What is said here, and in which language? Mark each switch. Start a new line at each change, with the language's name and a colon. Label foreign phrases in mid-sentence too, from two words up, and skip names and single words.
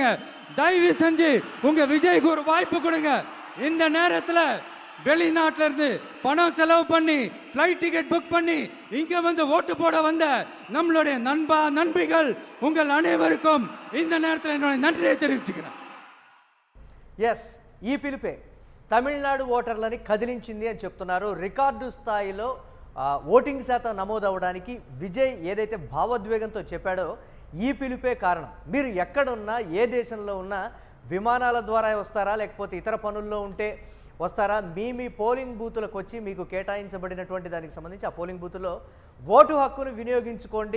Tamil: தயவு செஞ்சு உங்க விஜய்க்கு ஒரு வாய்ப்பு கொடுங்க. இந்த நேரத்தில் வெளிநாட்டில இருந்து பணம் செலவு பண்ணி
English: flight ticket book
Tamil: பண்ணி இங்க வந்து ஓட்டு போட வந்த நம்மளுடைய நண்பிகள் உங்கள் அனைவருக்கும் இந்த நேரத்தில் என்னுடைய நன்றியை தெரிவிச்சுக்கிறேன்.
Telugu: ఎస్ ఈ పిలుపే తమిళనాడు ఓటర్లని కదిలించింది అని చెప్తున్నారు. రికార్డు స్థాయిలో ఓటింగ్ శాతం నమోదవడానికి విజయ్ ఏదైతే భావోద్వేగంతో చెప్పాడో ఈ పిలుపే కారణం. మీరు ఎక్కడున్నా, ఏ దేశంలో ఉన్నా విమానాల ద్వారా వస్తారా, లేకపోతే ఇతర పనుల్లో ఉంటే వస్తారా, మీ
English: polling booths
Telugu: వచ్చి మీకు కేటాయించబడినటువంటి దానికి సంబంధించి ఆ
English: polling booth
Telugu: ఓటు హక్కును వినియోగించుకోండి.